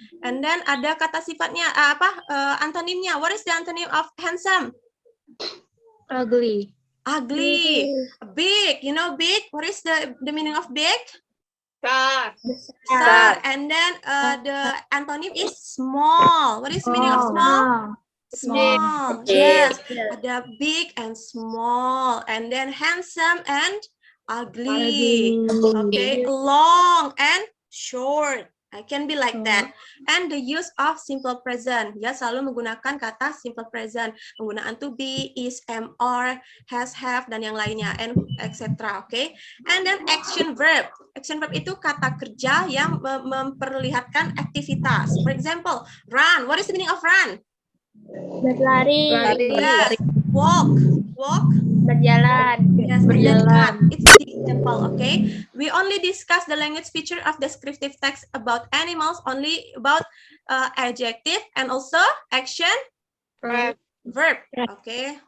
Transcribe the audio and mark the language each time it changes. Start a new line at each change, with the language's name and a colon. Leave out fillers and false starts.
English: And then
Indonesian: ada kata sifatnya antonimnya.
English: What is the antonym of handsome? Ugly. Ugly. Big, you know big? What is the meaning of big? Besar. And then the antonym is small. What is the meaning of small? Small. Yes. Ada big and small. And then handsome and ugly. Okay. Long and short. I can be like that. And the use of simple present.
Indonesian: Ya, selalu menggunakan kata simple present. Penggunaan to be, is, am, are, has, have, dan yang lainnya.
English: And etc. Okay. And then action verb. Action verb
Indonesian: itu kata kerja yang memperlihatkan aktivitas.
English: For example, run. What is the meaning of run?
Indonesian: Berlari.
English: Yes. Walk.
Indonesian: Berjalan.
English: Yes, berjalan. It's the example, okay? We only discuss the language feature of descriptive text about animals, only about adjective and also action verb, okay?